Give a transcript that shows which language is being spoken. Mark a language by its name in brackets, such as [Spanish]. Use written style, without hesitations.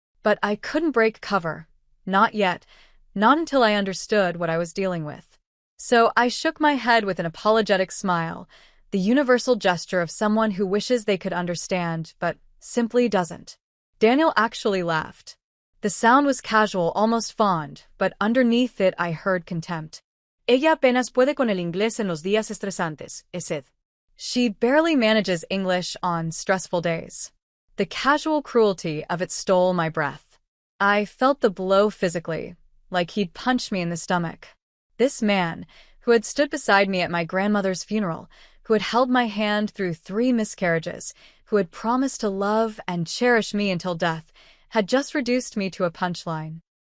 [English] But I couldn't break cover. Not yet. Not until I understood what I was dealing with. So I shook my head with an apologetic smile, the universal gesture of someone who wishes they could understand, but simply doesn't. Daniel actually laughed. The sound was casual, almost fond, but underneath it I heard contempt. [Spanish] Ella apenas puede con el inglés en los días estresantes, [English] said. She barely manages English on stressful days. The casual cruelty of it stole my breath. I felt the blow physically, like he'd punched me in the stomach. This man, who had stood beside me at my grandmother's funeral, who had held my hand through 3 miscarriages, who had promised to love and cherish me until death, had just reduced me to a punchline.